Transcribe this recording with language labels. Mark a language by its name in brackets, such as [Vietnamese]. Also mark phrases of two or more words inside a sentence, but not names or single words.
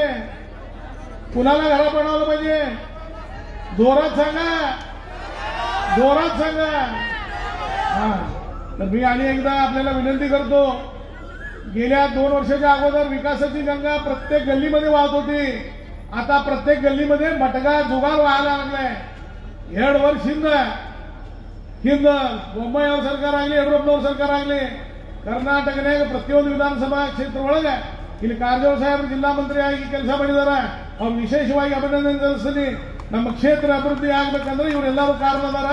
[Marathi] कुणाला घरा बनवलं पाहिजे? जोरात सांगा, जोरात सांगा। हा, तर मी आणि एकदा आपल्याला विनंती करतो, गेल्या 2 वर्षाच्या अगोदर विकासाची गंगा प्रत्येक गल्लीमध्ये वाहत होती, आता प्रत्येक गल्लीमध्ये मटका जुगार व्हायला लागलाय। [Kannada] 2 ವರ್ಷ ಹಿಂದೆ ಬೊಮ್ಮಾಯಿ ಅವ್ರ ಸರ್ಕಾರ ಆಗಲಿ, ಯಡಿಯೂರಪ್ಪನವ್ರ ಸರ್ಕಾರ ಆಗಲಿ, ಕರ್ನಾಟಕನಾಗ ಪ್ರತಿಯೊಂದು ವಿಧಾನಸಭಾ ಕ್ಷೇತ್ರ ಒಳಗೆ ಇಲ್ಲಿ ಕಾರಜೋಳ ಸಾಹೇಬರು ಜಿಲ್ಲಾ ಮಂತ್ರಿ ಆಗಿ ಕೆಲಸ ಮಾಡಿದಾರ। ಅವ್ರು ವಿಶೇಷವಾಗಿ ಅಭಿನಂದನೆ ಸಲ್ಲಿಸ್ತೀನಿ। ನಮ್ಮ ಕ್ಷೇತ್ರ ಅಭಿವೃದ್ಧಿ ಆಗ್ಬೇಕಂದ್ರೆ ಇವರೆಲ್ಲರೂ ಕಾರಣ ಅದಾರ।